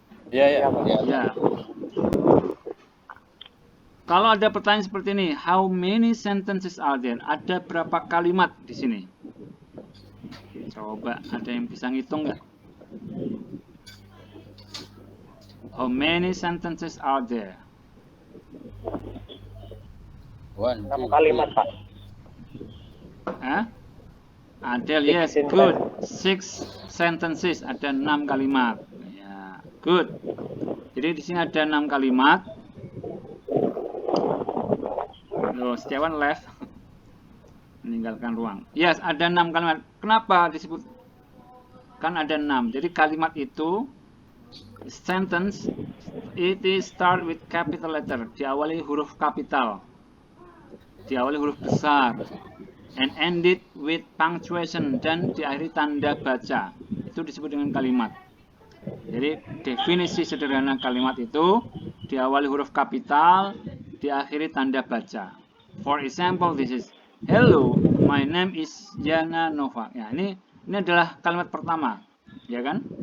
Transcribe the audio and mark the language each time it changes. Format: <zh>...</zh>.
<id>Iya, iya. Ya. Kalau ada pertanyaan seperti ini,</id> <en>how many sentences are there?</en> <id>Ada berapa kalimat di sini? Coba ada yang bisa ngitung nggak?</id> <en>How many sentences are there? 1, 6 2,</en> <id>kalimat Pak.</id> <en>Hah? Adel, yes, good. 6 sentences,</en> <id>ada 6 kalimat. Ya, good. Jadi di sini ada 6 kalimat. Loh, Setiawan left. Meninggalkan ruang. Yes, ada 6 kalimat. Kenapa disebut? Kan ada 6. Jadi kalimat itu,</id> <en>sentence, it is start with capital letter.</en> <id>Diawali huruf kapital. Diawali huruf besar.</id> <en>And ended with punctuation.</en> <id>Dan diakhiri tanda baca. Itu disebut dengan kalimat. Jadi definisi sederhana kalimat itu diawali huruf kapital, diakhiri tanda baca.</id> <en>For example, this is hello, my name is Yana Nova.</en> <id>Ya, ini adalah kalimat pertama, ya kan?</id>